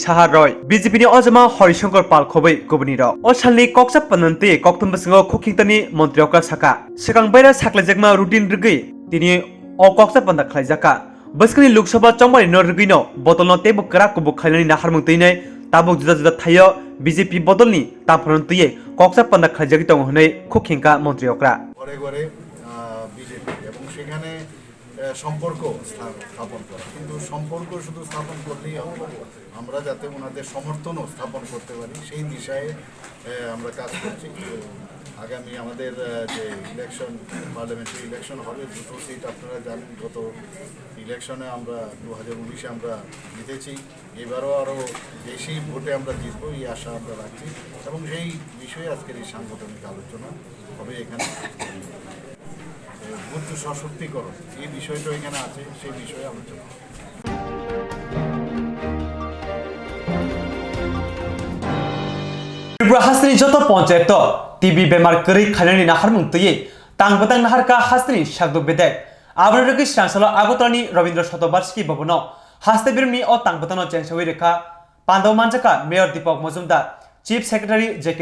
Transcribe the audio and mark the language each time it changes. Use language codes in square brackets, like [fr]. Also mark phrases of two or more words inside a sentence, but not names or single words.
[trp] Saha Roy BJP ni Ojama Horishankar Pal Khobai Kubuniro O Salni Koksa Pananti Koktum Basingo Khokingtani Montri Okra Saka Sekang Baira Saklajekma Routine Rigi Tini o Koksa Panda Khlaijaka Baskani Lok Sabha Chongmani Norgino Botolno Tebo Krak Kubu Khailani Naharmung Tine Tabuk Juda Juda Thayo BJP Botolni Tamphrontuye Koksa Panda Khlaijagi Tong Honei Khokhinka Montri Okra [bn] ঘরে ঘরে বিজেপি এবং সেখানে সম্পর্ক স্থাপন করা কিন্তু সম্পর্ক শুধু স্থাপন করলেই হবে আমরা যাতে ওনাদের সমর্থনও স্থাপন করতে পারি সেই দিশায় আমরা কাজ করছি আগামী আমাদের যে ইলেকশন [en] parliamentary election [bn] হবে দুটো সিট আপনারা জানেন গত ইলেকশনে আমরা 2019-এ আমরা জিতেছি এবারও আরও বেশি ভোটে আমরা জিতবো এই আশা আমরা রাখছি এবং সেই বিষয়ে আজকের এই সাংগঠনিক আলোচনা হবে এখানে বুথ সশক্তিকরণ এই বিষয়টা এখানে আছে সেই বিষয়ে আলোচনা [trp] Hasni Joto Poncheto TV Bemar Kuri Khalani Naharmung Tuye Tangbatang Naharka Hasni Shagdu Bedek Abraki Chancellor Agotani Ravindra Shatobarski Babono Haste Birmi O Tangbatano Chensawireka Pandaw Manjaka Mayor Deepak Majumdar [en] Chief Secretary [trp] J.K.